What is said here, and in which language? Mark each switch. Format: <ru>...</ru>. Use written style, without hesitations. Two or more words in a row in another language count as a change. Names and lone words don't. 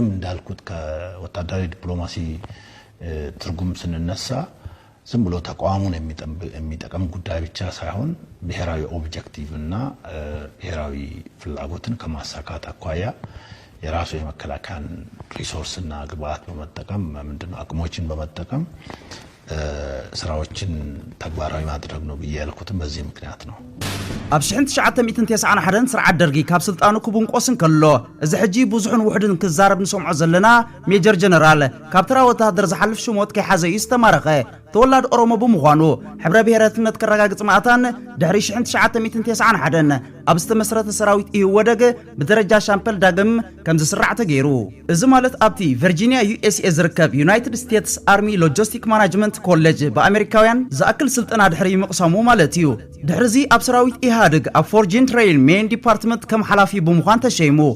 <am>እንዳልኩት ከወታደራዊ ዲፕሎማሲ ትርጉም ስንነሳ ዝም ብሎ ተቋሙን የሚጠቅም ጉዳይ ብቻ ሳይሆን ብሔራዊ ኦብጀክቲቭ እና ብሔራዊ ፍላጎትን ከማሳካት አኳያ የራሱ የመከላከያን ሪሶርስ እና ግብአት በመጠቀም ምንድነው አቅሞችን በመጠቀም ስራዎችን ተግባራዊ ማድረግ ነው ብያልኩትም በዚህ ምክንያት ነው።</am> <ti>ኣብ 1991 ስርዓት ደርጊ ካብ ስልጣኑ ክቡንቆስን ከሎ እዚ ሕጂ ብዙሕን ውሕድን ክዛረብ ንሰምዖ ዘለና ሜጀር ጀነራል ካብ ተራ ወታደር ዝሓልፍ ሽሞት ከይሓዘ እዩ ዝተማረኸ ተወላድ ኦሮሞ ብምዃኑ ሕብረ ብሔረትነት ከረጋግጽ ማእታን ድሕሪ 1991 ኣብ ዝተመስረተ ሰራዊት እዩ ወደግ ብደረጃ ሻምፐል ዳግም ከም ዝስራዕ ተገይሩ። እዚ ማለት ኣብቲ ቨርጂኒያ ዩኤስኤ ዝርከብ ዩናይትድ ስቴትስ አርሚ ሎጂስቲክ ማናጅመንት ኮሌጅ በአሜሪካውያን ዝኣክል ስልጠና ድሕሪ ምቕሳሙ ማለት እዩ። ድሕሪዚ ኣብ ሰራዊት ኢሃድግ ኣብ ፎርጂን ትሬይል ሜን ዲፓርትመንት ከም ሓላፊ ብምዃን ተሸይሙ</ti>